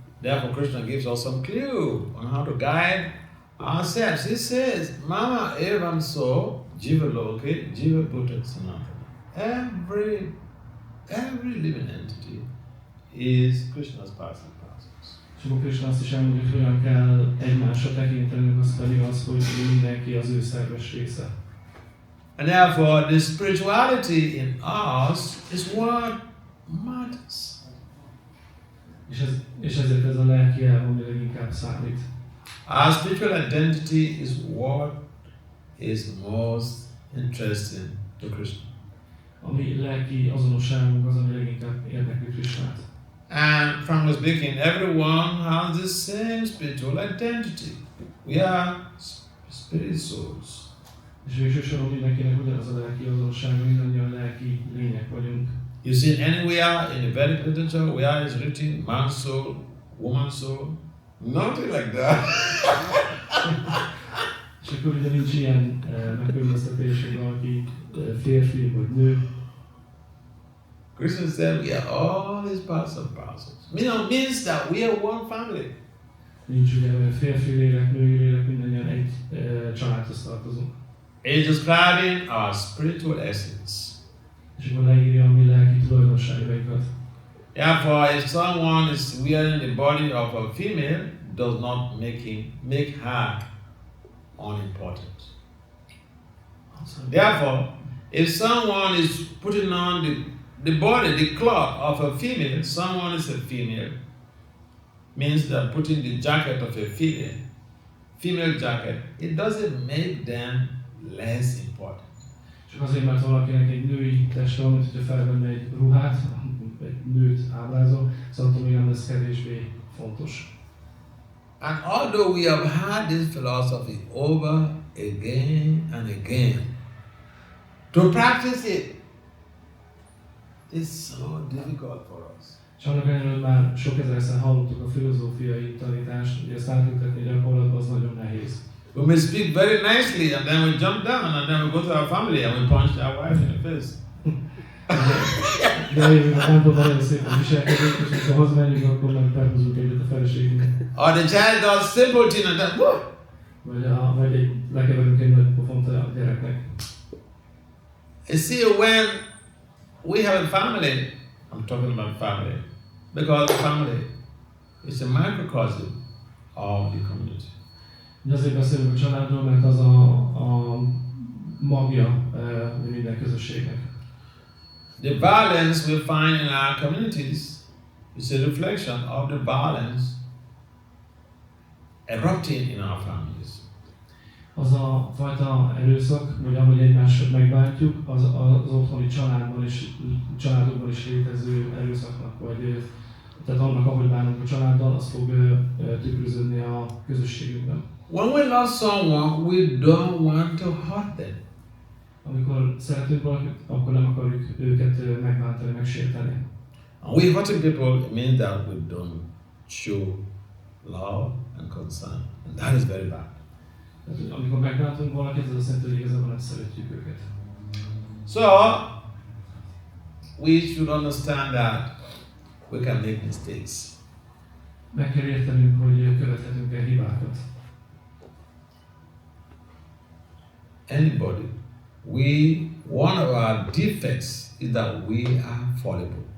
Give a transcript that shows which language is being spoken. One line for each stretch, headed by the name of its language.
English: Therefore, Krishna gives us some clue on how to guide ourselves. He says,
Sanskrit: Mama evam so jiva loke jiva bhuta sanatana.
English: Every living entity is Krishna's part and parcels.
Hungarian: És akkor Krishna azt is elmondja, hogy hogyan kell egymásra tekintenünk, az pedig az, hogy mindenki az ő szerves része.
English: And therefore, the spirituality in us is what matters.
Hungarian: És ezért ez a lelki elv, ami leginkább számít.
English: Our spiritual identity is what is most interesting to Krishna.
Hungarian: A mi lelki azonosságunk az, ami leginkább érdekli Krishnát.
English: And frankly speaking, everyone has the same spiritual identity. We are spirit souls.
Hungarian: És végső soron mindenkinek ugyanaz a lelki azonossága, mindannyian lelki lények vagyunk.
English: You see anywhere in the Vedic literature where is written man's soul, woman's soul? Nothing like that.
Hungarian: És akkor ugye nincs ilyen megkülönböztetés, hogy valaki férfi vagy nő.
English: Krishna said we are all his parts and parcels. Means that we are one family.
Hungarian: Nincs ugye férfi lélek, női lélek, mindannyian egy családhoz tartozunk.
English: It is describing our spiritual essence.
Hungarian: És akkor leírja a mi lelki tulajdonságainkat.
English: Therefore, if someone is wearing the body of a female, does not make her unimportant. Therefore, if someone is putting on the body, the cloth of a female, someone is a female, means that putting the jacket of a female jacket, it doesn't make them less important.
Hungarian: Csak azért, mert valakinek egy női teste van, mint hogyha felvenne egy ruhát, egy nőt ábrázol, szóval attól még nem lesz kevésbé fontos.
English: And although we have had this philosophy over again and again, to practice it is so difficult for us.
Hungarian: És annak ellenére már sok ezerszer hallottuk a filozófiai tanítást, hogy ezt átültetni gyakorlatban az nagyon nehéz.
English: We may speak very nicely and then we jump down and then we go to our family and we punch our wife in the face.
Hungarian: De eljövünk a templomban, nagyon szépen viselkedünk, és amikor hazamegyünk, akkor meg perhúzunk egyet a feleségünknek.
English: Or the child does simple thing and then whoa!
Hungarian: Vagy lekeverünk egy nagy pofont a gyereknek.
English: You see, when we have a family, I'm talking about family, because the family is a microcosm of the community.
Hungarian: Azért beszélünk a családról, mert az a magja minden közösségnek.
English: The violence we find in our communities is a reflection of the violence erupting in our families.
Hungarian: Az a fajta erőszak, vagy ahogy egymást megbántjuk, az otthoni családokban is létező erőszaknak, vagy tehát annak, ahogy bánunk a családdal, az fog tükröződni a közösségünkben.
English: When we love someone, we don't want to hurt them.
Hungarian: Amikor szeretünk valakit, akkor nem akarjuk őket megbántani, megsérteni.
English: And we hurting people means that we don't show love and concern, and that is very bad.
Hungarian: Tehát, amikor megbántunk valakit, az azt jelenti, hogy igazából nem szeretjük őket.
English: So, we should understand that we can make mistakes.
Hungarian: Meg kell értenünk, hogy követhetünk el hibákat.
English: Anybody. One of our defects is that we are fallible.